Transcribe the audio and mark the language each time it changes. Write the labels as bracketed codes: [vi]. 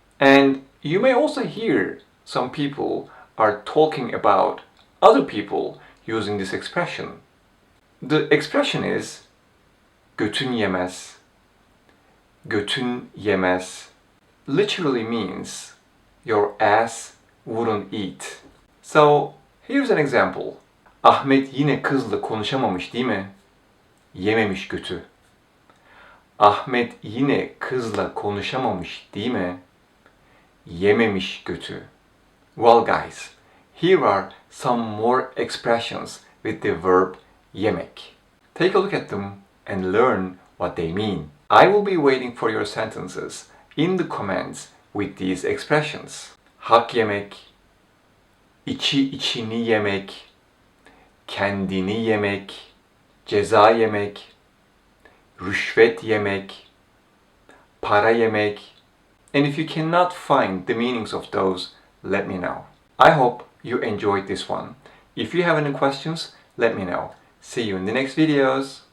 [en] And you may also hear some people are talking about other people using this expression. The expression is [tr] götün yemez. Götün yemez [en] literally means your ass wouldn't eat. So here's an example. [tr] Ahmet yine kızla konuşamamış değil mi? Yememiş götü. Ahmet yine kızla konuşamamış değil mi? Yememiş götü. [en] Well guys, here are some more expressions with the verb yemek. Take a look at them and learn what they mean. I will be waiting for your sentences in the comments with these expressions. [tr] Hak yemek, içini yemek, kendini yemek, ceza yemek, rüşvet yemek, para yemek. [en] And if you cannot find the meanings of those, let me know. I hope you enjoyed this one. If you have any questions, let me know. See you in the next videos.